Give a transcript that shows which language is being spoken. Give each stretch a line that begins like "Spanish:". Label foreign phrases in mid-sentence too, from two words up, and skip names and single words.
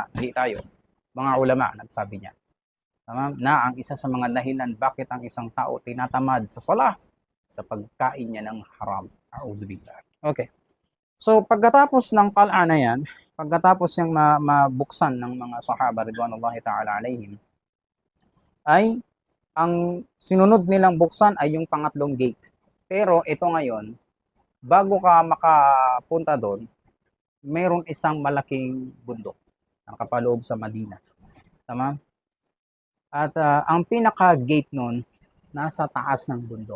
Filipino: Hindi tayo. Mga ulama, nagsabi niya. Tama? Na ang isa sa mga dahilan bakit ang isang tao tinatamad sa salah, sa pagkain niya ng haram. A'udzubillah. Okay. So, pagkatapos ng qal'a na yan, pagkatapos yung mabuksan ng mga sahaba
Arabic: رضوان الله تعالى عليهم,
Filipino: ay ang sinunod nilang buksan ay yung pangatlong gate. Pero ito ngayon, bago ka makapunta doon, mayroon isang malaking bundok na nakapaloob sa Madina. Tama? At ang pinaka-gate nun, nasa taas ng bundok.